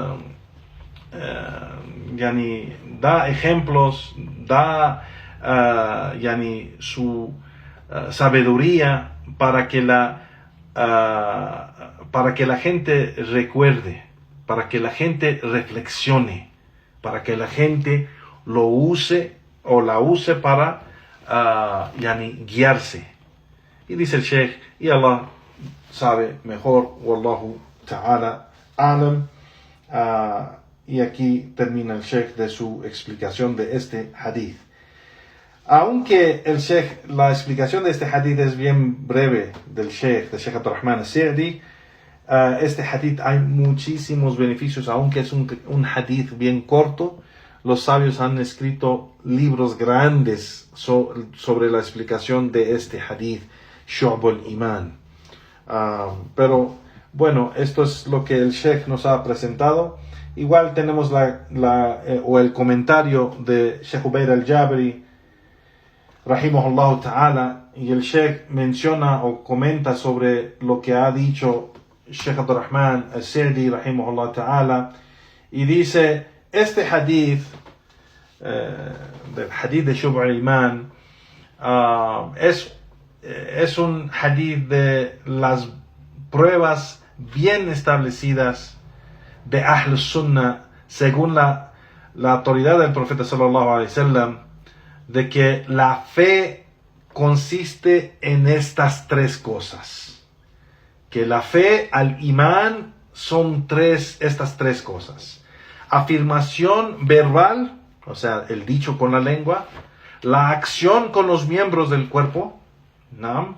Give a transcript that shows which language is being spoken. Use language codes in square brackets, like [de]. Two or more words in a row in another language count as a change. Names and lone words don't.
[es] da ejemplos, da su sabiduría para que la gente recuerde, para que la gente reflexione, para que la gente lo use o la use para guiarse. Y dice el Sheikh, y Allah sabe mejor, [ar] والله تعالى أعلم. [es] Y aquí termina el Sheikh de su explicación de este hadith. Aunque la explicación de este hadith es bien breve del Sheikh Abdurrahman al-Sa'di, este hadith hay muchísimos beneficios. Aunque es un hadith bien corto, los sabios han escrito libros grandes sobre la explicación de este hadith, Shu'ab al-Iman. Pero bueno, esto es lo que el Sheikh nos ha presentado. Igual tenemos el comentario de Sheikh Ubayd al-Jabri [ar] رحمه الله تعالى, [es] y el Sheikh menciona o comenta sobre lo que ha dicho Sheikh Abdurrahman al-Sa'di [ar] رحمه الله تعالى, [es] y dice, este hadith, del hadith de Shu'b al-Iman, es un hadith de las pruebas bien establecidas de [ar] أهل السنة, [es] según la autoridad del profeta [ar] صلى الله عليه وسلم, [es] de que la fe consiste en estas tres cosas. Que la fe al imán son estas tres cosas. Afirmación verbal, o sea, el dicho con la lengua, la acción con los miembros del cuerpo, ¿no?